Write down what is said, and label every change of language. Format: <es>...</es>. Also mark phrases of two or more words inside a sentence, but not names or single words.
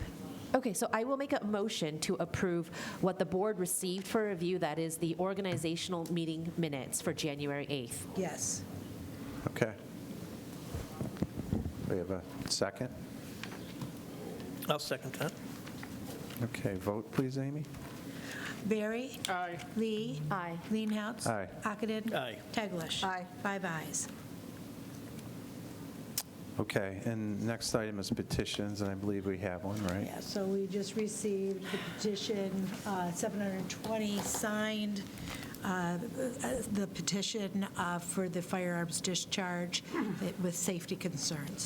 <en>Okay, so I will make a motion to approve what the board received for review, that is the organizational meeting minutes for January 8th. Yes. Okay. We have a second? I'll second that. Okay, vote please, Amy. Barry? Aye. Lee? Aye. Leenhouts? Aye. Ockenden? Aye. Teglash? Aye. 5 ayes. Okay, and next item is petitions, and I believe we have one, right? Yeah, so we just received the petition, 720 signed, the petition for the firearms discharge with safety concerns.</en>